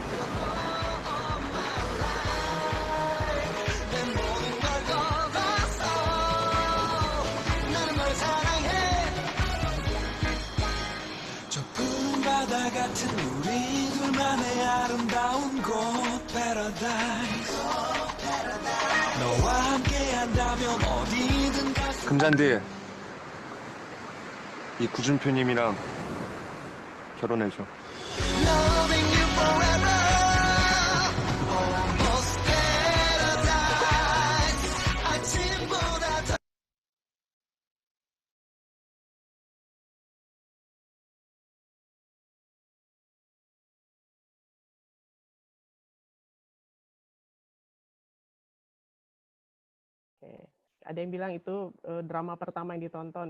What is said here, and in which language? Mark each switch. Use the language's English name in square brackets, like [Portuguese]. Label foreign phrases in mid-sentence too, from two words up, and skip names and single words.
[Korean] 저 푸른 바다 같은 우리 둘만의 아름다운 곳 paradise 너와 함께 한다면 어디든 갈 수 금잔디, 이 구준표님이랑 결혼해줘. [English] Loving you forever almost paradise [Korean] 아침보다 더 [Indonesian] Oke. Ada yang bilang itu drama pertama yang ditonton.